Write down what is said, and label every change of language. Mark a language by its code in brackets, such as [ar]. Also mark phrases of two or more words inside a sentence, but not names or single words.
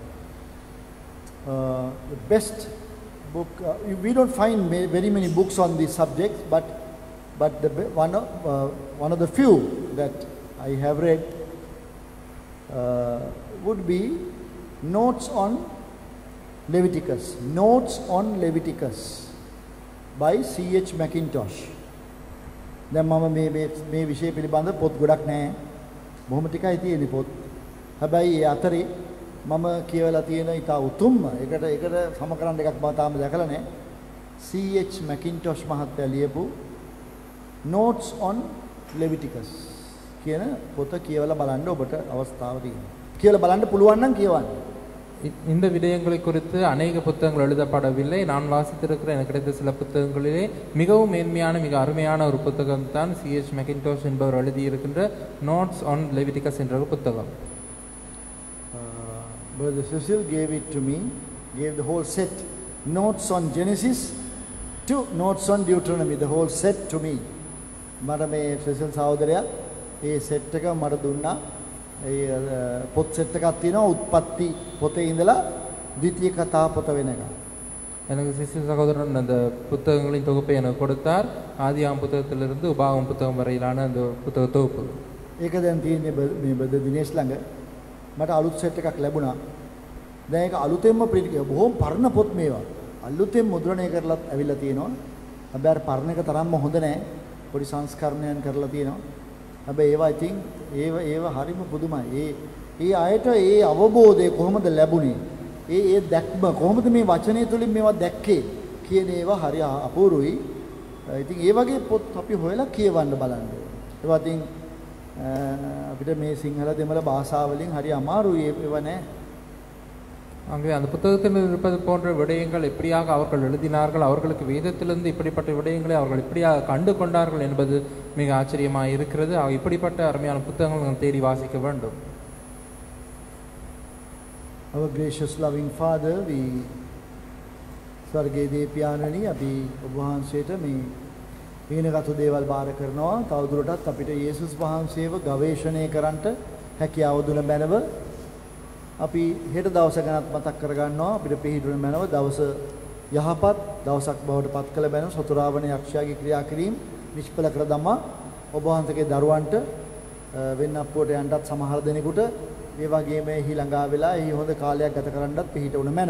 [en] The best book, we don't find very many books on these subjects, but one of the few that I have read would be Notes on Leviticus by C.H. Mackintosh. [si] දැන් මම මේ විෂය පිළිබඳ පොත් ගොඩක් නැහැ. බොහොම ටිකයි තියෙන්නේ පොත්. හැබැයි ඒ අතරේ මම කියවලා තියෙන ඉතා උතුම්ම ඒකට සමකරන්න එකක් මම තාම දැකලා නැහැ. C.H. Mackintosh මහත්තයා ලියපු Notes on Leviticus කියන පොත කියවලා බලන්න ඔබට අවස්ථාව තියෙනවා. කියවලා බලන්න පුළුවන් නම් කියවන්න. [ta] இந்த விடயங்களை குறித்து அநேக புத்தகங்கள் எழுதப்படவில்லை. நான் வாசித்திருக்கிற எனக்கு கிடைத்த சில புத்தகங்களிலே மிகவும் மேன்மையான மிக அருமையான ஒரு புத்தகம் தான் C.H. Mackintosh என்பவர் எழுதியிருக்கின்ற நோட்ஸ் ஆன் லெவிட்டிகஸ் என்ற ஒரு புத்தகம். [en] Brother Cecil gave it to me, gave the whole set, Notes on Genesis to Notes on Deuteronomy, the whole set to me. [si] මට මේ Cecil සහෝදරයා ඒ සෙට් එක මට දුන්නා. ඒ පොත් සෙට් එකක් තියෙනවා උත්පත්ති පොතේ ඉඳලා ද්විතීය කතා පොත වෙනකම්. [ta] எனக்கு சிசில் சகோதரன் அந்த புத்தகங்களின் தொகுப்பை எனக்கு கொடுத்தார். ஆதியாம் புத்தகத்திலிருந்து உபாகம் புத்தகம் வரையிலான அந்த புத்தக தொகுப்பு. [si] ඒක දැන් තියෙන්නේ මේ බද දිනේෂ් ළඟ. මට අලුත් සෙට් එකක් ලැබුණා. දැන් ඒක අලුතෙන්ම ප්‍රින්ට් කරලා බොහොම පරණ පොත් මේවා. අලුතෙන් මුද්‍රණය කරලාත් ඇවිල්ලා තියෙනවා. හැබැයි අර පරණ එක තරම්ම හොඳ නැහැ. පොඩි සංස්කරණයන් කරලා තියෙනවා. හැබැයි ඒවා ඉතින් ඒව හරිම පුදුමයි. ඒ අයට ඒ අවබෝධය කොහොමද ලැබුණේ? ඒ දැක්ම කොහොමද මේ වචනය තුලින් මේවා දැක්කේ කියන ඒවා හරි අපූර්වයි. ඉතින් ඒ වගේ පොත් අපි හොයලා කියවන්න බලන්න. ඒවා ඉතින් අපිට මේ සිංහල දෙමළ භාෂාවලින් හරි අමාරුයි ඒවා නෑ. [ta] அங்கே அந்த புத்தகத்தில் இருப்பது போன்ற விடயங்கள் எப்படியாக அவர்கள் எழுதினார்கள், அவர்களுக்கு வேதத்திலிருந்து இப்படிப்பட்ட விடயங்களை அவர்கள் எப்படியாக கண்டு கொண்டார்கள் என்பது மிக ஆச்சரியமாக இருக்கிறது. இப்படிப்பட்ட அருமையான புத்தகங்கள் நாம் தேடி வாசிக்க வேண்டும். [en] Our gracious loving Father, we [si] ස්වර්ගයේ දීපයාණනි අපි ඔබ වහන්සේට මේ ඊනගතු දේවල් බාර කරනවා. තවදුරටත් අපිට යේසුස් වහන්සේව ගවේෂණය කරන්නට හැකියාව දුන බැනව අපි හෙට දවස ගැනත් මතක් කරගන්නවා. අපිට පිළිහිදුන මැනව දවස යහපත් දවසක් බවට පත් කළ බැනව සතුරාවන යක්ෂයාගේ ක්‍රියා කිරීම නිෂ්ඵල කර දමා ඔබ වහන්සේගේ දරුවන්ට වෙන්නප්පුවට යන්නත් සමහර දෙනෙකුට ඒ වගේම එහි ළඟා වෙලා එහි හොඳ කාලයක් ගත කරන්නත් පිළිහිදුන මැනව.